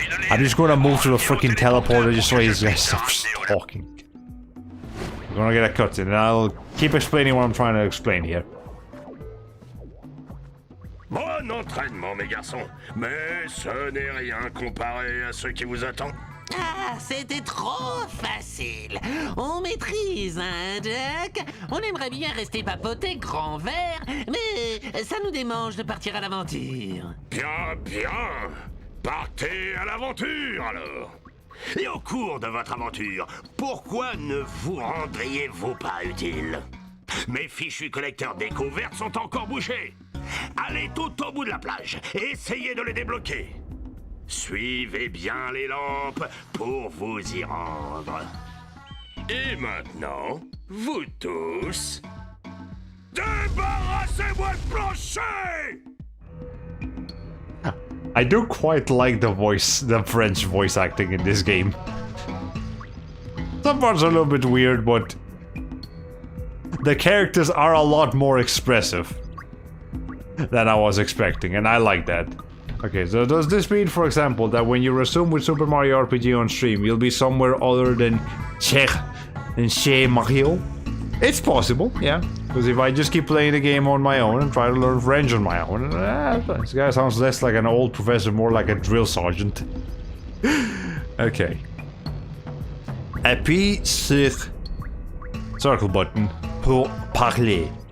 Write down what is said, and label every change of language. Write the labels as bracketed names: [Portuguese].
[English] I'm just gonna move to the freaking teleporter just so he's gonna stop talking. We're gonna get a cutscene and I'll keep explaining what I'm trying to explain here. [French] Bon entraînement, mes garçons, mais ce n'est rien comparé à ce qui vous attend. Ah, c'était trop facile. On maîtrise un duck. On aimerait bien rester papoter grand vert, mais ça nous démange de partir à l'aventure. Bien, bien. Partez à l'aventure, alors. Et au cours de votre aventure, pourquoi ne vous rendriez-vous pas utile? Mes fichus collecteurs d'échos vertes sont encore bouchés. Allez tout au bout de la plage et essayez de les débloquer. Suivez bien les lampes pour vous y rendre. Et maintenant, vous tous, débarrassez-moi le plancher! [English] I do quite like the French voice acting in this game. Some parts are a little bit weird, but the characters are a lot more expressive than I was expecting, and I like that. Okay, so does this mean, for example, that when you resume with Super Mario RPG on stream, you'll be somewhere other than Chez Mario? It's possible, yeah. Because if I just keep playing the game on my own and try to learn French on my own, this guy sounds less like an old professor, more like a drill sergeant. Okay. [French] Appuie sur [English] circle button [French] pour parler.